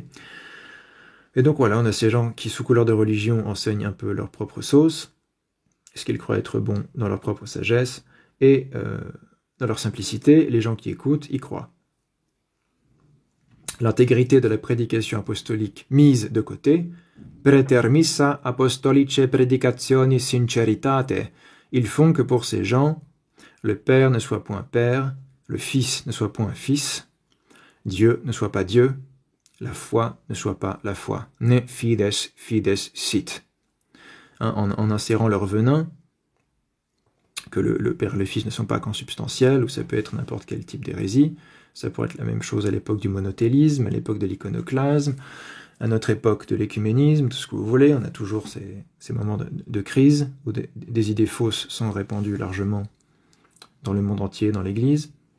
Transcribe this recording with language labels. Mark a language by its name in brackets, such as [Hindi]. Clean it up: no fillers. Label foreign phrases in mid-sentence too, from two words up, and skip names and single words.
[French] Et donc voilà, on a ces gens qui, sous couleur de religion, enseignent un peu leur propre sauce, ce qu'ils croient être bon dans leur propre sagesse, et dans leur simplicité, les gens qui écoutent y croient. L'intégrité de la prédication apostolique mise de côté, [Latin] pretermissa apostolice predicationi sinceritate, [French] ils font que pour ces gens, le Père ne soit point Père, le Fils ne soit point Fils, Dieu ne soit pas Dieu, la foi ne soit pas la foi. [Latin] Ne fides fides sit. [French] En insérant leur venin, que le Père et le Fils ne sont pas consubstantiels, ou ça peut être n'importe quel type d'hérésie. Ça pourrait être la même chose à l'époque du monothélisme, à l'époque de l'iconoclasme, à notre époque de l'écuménisme, tout ce que vous voulez. On a toujours ces moments de crise où des idées fausses sont répandues largement dans le monde entier, dans l'Église.